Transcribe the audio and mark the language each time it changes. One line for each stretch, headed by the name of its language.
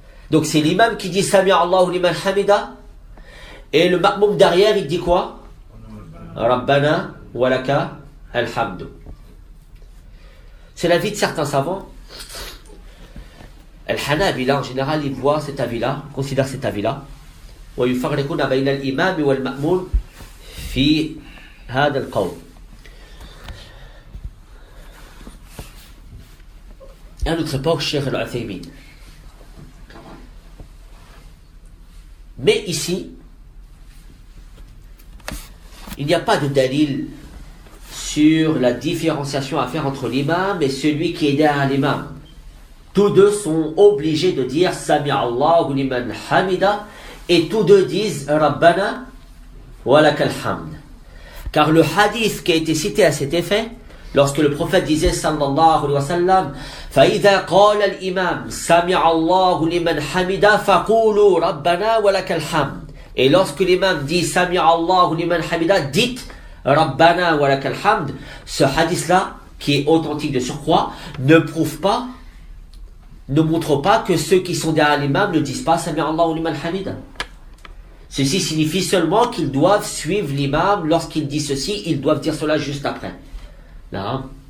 French: Donc c'est l'imam qui dit
Arabic: Sami Allahu liman hamida
French: et le ma'moum derrière il dit quoi?
Arabic: Rabbana wa lakal hamd.
French: C'est l'avis de certains savants. Al-Hanabila en général ils voient cet avis-là, considèrent cet avis-là.
Arabic: ويفرقون بين الإمام والمأموم في هذا القول.
French: À notre époque, Cheikh Al-Uthaymin. Mais ici, il n'y a pas de dalil sur la différenciation à faire entre l'imam et celui qui est derrière l'imam. Tous deux sont obligés de dire
Arabic: Sami Allahu liman hamida
French: et tous deux disent
Arabic: Rabbana wa lakal hamd.
French: Car le hadith qui a été cité à cet effet, lorsque le prophète disait sallallahu alayhi wa sallam
Arabic: فَإِذَا قَالَ الْإِمَامِ سَمِعَ اللَّهُ لِمَنْ حَمِدَ فَقُولُوا رَبَّنَا وَلَكَ الْحَمْدِ.
French: Et lorsque l'imam dit
Arabic: سَمِعَ اللَّهُ لِمَنْ حَمِدَ,
French: dites
Arabic: رَبَّنَا وَلَكَ الْحَمْدِ.
French: Ce hadith-là, qui est authentique de surcroît, ne montre pas que ceux qui sont derrière l'imam ne disent pas
Arabic: Sami Allahu liman hamida.
French: Ceci signifie seulement qu'ils doivent suivre l'imam. Lorsqu'il dit ceci, ils doivent dire cela juste après. Là.